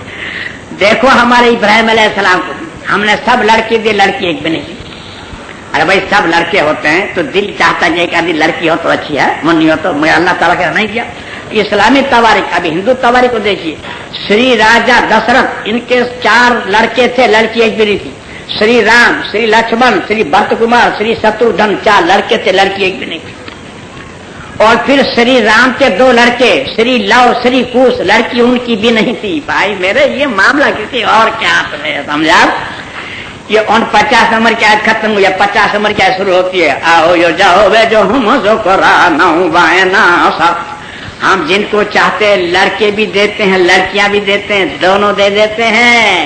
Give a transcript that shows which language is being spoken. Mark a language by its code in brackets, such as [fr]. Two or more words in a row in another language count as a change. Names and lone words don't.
[ur] دیکھو ہمارے ابراہیم [ar] علیہ السلام [ur] کو ہم نے سب لڑکی دی، لڑکی ایک بھی نہیں دی. ارے بھائی سب لڑکے ہوتے ہیں تو دل چاہتا ہے کہ آدمی لڑکی ہو تو اچھی ہے، منی ہو تو مجھے اللہ تعالیٰ کا نہیں دیا. اسلامی تواریخ ابھی ہندو تواریخ کو دیکھیے. شری راجا دشرتھ ان کے 4 لڑکے تھے، لڑکی ایک بھی نہیں تھی. شری رام، شری لکشمن، شری بھرت کمار، شری شترودھن 4 لڑکے تھے، لڑکی ایک بھی نہیں تھی. اور پھر شری رام کے 2 لڑکے شری لو، شری کوش، لڑکی ان کی بھی نہیں تھی. بھائی میرے یہ معاملہ کسی اور کیا تمہیں سمجھا؟ یہ 49 نمبر کی آیت ختم ہوئی ہے، 50 نمبر کی آیت شروع ہوتی ہے. آؤ یو جاؤ بے جو ہم ہم جن کو چاہتے ہیں لڑکے بھی دیتے ہیں، لڑکیاں بھی دیتے ہیں، دونوں دے دیتے ہیں.